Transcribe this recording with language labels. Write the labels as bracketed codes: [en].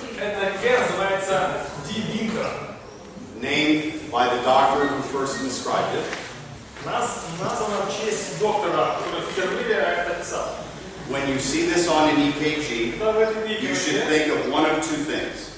[ru] Это ген называется D-Winter. [en] Named by the doctor who first described it. [ru] Названо в честь доктора, который впервые это описал. [en] When you see this on an EKG, you should think of one of two things.